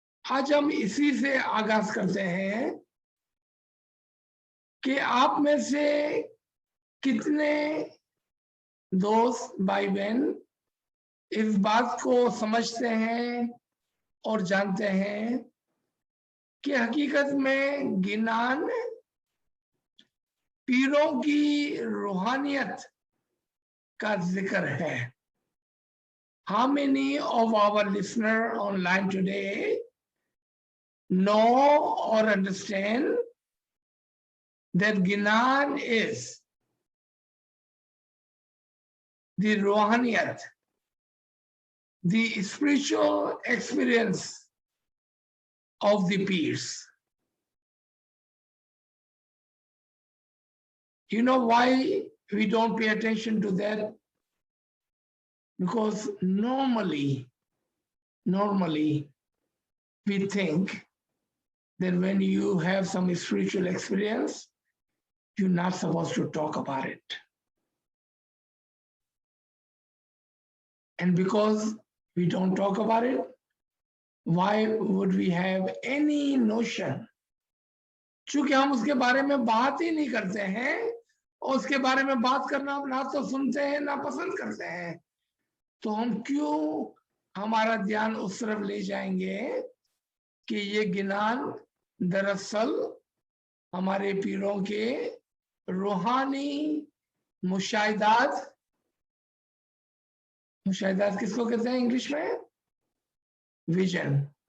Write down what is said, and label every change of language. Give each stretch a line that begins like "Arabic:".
Hindi: आज हम इसी से आगाज करते हैं कि आप में से कितने दोस्त भाई बहन इस बात को समझते हैं और जानते हैं कि हकीकत में गिनान पीरों की रूहानियत का जिक्र है।
English: How many of our listeners online today know or understand that Gnan is the Rohaniyat, the spiritual experience of the peers? You know why we don't pay attention to that? Because normally we think that when you have some spiritual experience, you're not supposed to talk about it. And because we don't talk about it, why would we have any notion?
Hindi: चूंकि हम उसके बारे में बात ही नहीं करते हैं, और उसके बारे में बात करना ना तो सुनते हैं ना पसंद करते हैं, तो हम क्यों हमारा ध्यान उस तरफ ले जाएंगे कि ये ज्ञान दरअसल हमारे पीरों के रूहानी मुशाहिदात किसको कहते हैं इंग्लिश में? विजन।